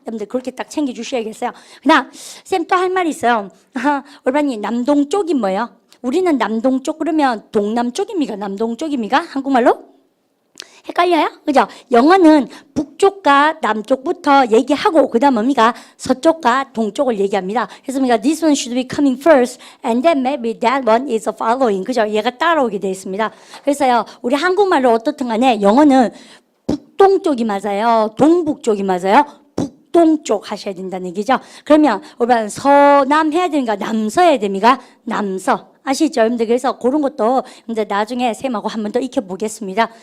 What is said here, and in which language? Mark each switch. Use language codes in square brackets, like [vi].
[ko] 여러분들 그렇게 딱 챙겨주셔야겠어요. 그다음 쌤 또 할 말이 있어요. 여러분이 남동쪽이 뭐예요? 우리는 남동쪽 그러면 동남쪽입니까? 남동쪽입니까? 한국말로? 헷갈려요? 그죠? 영어는 북쪽과 남쪽부터 얘기하고 그 다음 뭡니까? 서쪽과 동쪽을 얘기합니다. 그래서 우리가 [en] this one should be coming first and then maybe that one is following. [ko] 그죠? 얘가 따라오게 되어 있습니다. 그래서요, 우리 한국말로 어떻든 간에 영어는 북동쪽이 맞아요? 동북쪽이 맞아요? 북동쪽 하셔야 된다는 얘기죠. 그러면 우리가 서남 해야 됩니까? 남서 해야 됩니까? 남서. 아시죠? 여러분들 그래서 그런 것도 이제 나중에 쌤하고 한 번 더 익혀보겠습니다.